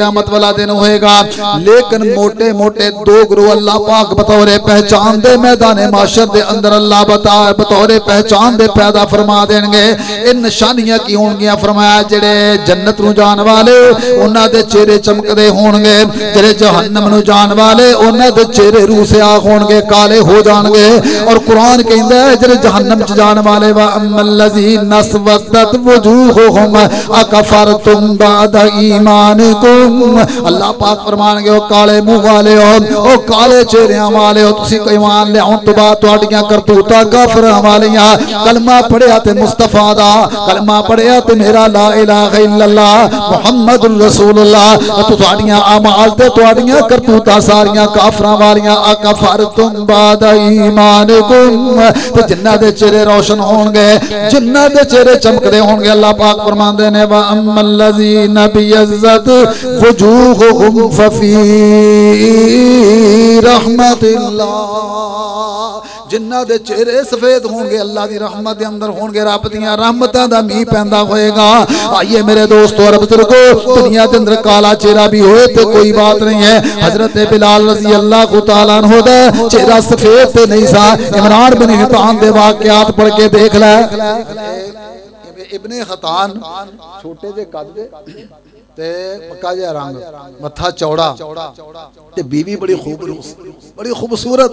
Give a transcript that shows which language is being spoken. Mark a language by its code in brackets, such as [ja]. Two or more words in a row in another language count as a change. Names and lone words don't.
[pa] ਕ਼ਯਾਮਤ ਵਾਲਾ ਦਿਨ ਹੋਏਗਾ, ਲੇਕਿਨ ਮੋਟੇ ਮੋਟੇ ਦੋ ਗਰੋਹ ਅੱਲਾਹ ਪਾਕ ਬਤੌਰ ਪਹਿਚਾਣ ਦੇ ਮੈਦਾਨ ਮਹਿਸ਼ਰ ਦੇ ਅੰਦਰ ਅੱਲਾਹ ਬਤੌਰ ਪਹਿਚਾਣ ਦੇ ਪੈਦਾ ਫ਼ਰਮਾ ਦੇਣਗੇ। ਇਨ ਨਿਸ਼ਾਨੀਆਂ ਕੀ ਹੋਣਗੀਆਂ? ਫ਼ਰਮਾਇਆ ਜਿਹੜੇ ਜੰਨਤ ਨੂੰ ਜਾਣ ਵਾਲੇ ਉਨ੍ਹਾਂ ਦੇ ਚਿਹਰੇ ਚਮਕਦੇ ਹੋਣਗੇ, ਜਿਹੜੇ ਜਹੰਨਮ ਨੂੰ ਜਾਣ ਵਾਲੇ ਉਨ੍ਹਾਂ ਦੇ ਚਿਹਰੇ ਰੂਸਿਆਹ ਹੋਣਗੇ, ਕਾਲੇ ਹੋ ਜਾਣਗੇ। ਔਰ ਕੁਰਆਨ ਕਹਿੰਦਾ ਹੈ ਜਿਹੜੇ ਜਹੰਨਮ ਚ ਜਾਣ ਵਾਲੇ [ar] و أما الذين اسودت وجوههم أكفرتم بعد إيمانكم, [pa] ਅੱਲਾਹ ਪਾਕ ਫ਼ਰਮਾਣਗੇ ਓ ਕਾਲੇ ਮੂੰਹ ਵਾਲੇ ਹੋ, ਓ ਕਾਲੇ ਚਿਹਰਿਆਂ ਵਾਲੇ ਹੋ, ਤੁਸੀਂ ਕੋਈ ਈਮਾਨ ਲਿਆਉਣ ਤੋਂ ਬਾਅਦ ਤੁਹਾਡੀਆਂ ਕਰਤੂਤਾਂ ਕਾਫ਼ਿਰਾਂ ਵਾਲੀਆਂ, ਕਲਮਾ ਪੜ੍ਹਿਆ ਤੇ ਮੁਸਤਫ਼ਾ ਦਾ, ਕਲਮਾ ਪੜ੍ਹਿਆ ਤੇ ਮੇਰਾ [ar] لا إله إلا الله محمد رسول الله, [pa] ਤੁਹਾਡੀਆਂ ਅਮਾਲ ਤੇ ਤੁਹਾਡੀਆਂ ਕਰਤੂਤਾਂ ਸਾਰੀਆਂ ਕਾਫ਼ਿਰਾਂ ਵਾਲੀਆਂ, [ar] أكفرتم بعد إيمانكم, [pa] ਤੇ ਜਿਨ੍ਹਾਂ ਦੇ ਚਿਹਰੇ ਰੌਸ਼ਨ ਹੋਣਗੇ, ਜਿਨ੍ਹਾਂ ਦੇ ਚਿਹਰੇ ਚਮਕਦੇ ਹੋਣਗੇ, ਅੱਲਾਹ ਪਾਕ ਫ਼ਰਮਾਂਦੇ ਨੇ [ar] و أما الذين ابيضت وجوههم ففي رحمة الله, [pa] ਜਿਨ੍ਹਾਂ ਦੇ ਚਿਹਰੇ ਸਫ਼ੇਦ ਹੋਣਗੇ ਅੱਲਾਹ ਦੀ ਰਹਿਮਤ ਦੇ ਅੰਦਰ ਹੋਣਗੇ, ਰੱਬ ਦੀਆਂ ਰਹਿਮਤਾਂ ਦਾ ਮੀਂਹ ਪੈਂਦਾ ਹੋਏਗਾ। [ur] آئیے میرے دوستوں اور بزرگوں، دنیا کے اندر کالا چہرہ بھی ہوئے تو کوئی بات نہیں ہے. [pa] ਹਜ਼ਰਤ ਬਿਲਾਲ [ar] رضي الله تعالى عنه [pa] ਦਾ ਚਿਹਰਾ ਸਫ਼ੇਦ ਤੇ ਨਹੀਂ ਸਾ। ਇਮਰਾਨ ਬਿਨ ਹਿੱਤਾਨ ਦੇ ਵਾਕਿਆਤ ਪੜ੍ਹ ਕੇ ਦੇਖ ਲੈ। ਇਬਨੇ ਹਿੱਤਾਨ ਛੋਟੇ ਜੇ ਕੱਦ ਦੇ ਤੇ ਪੱਕਾ ਜਿਹਾ ਰੰਗ, ਮੱਥਾ ਚੌੜਾ ਤੇ ਬੀਵੀ ਬੜੀ ਖ਼ੂਬਸੂਰਤ।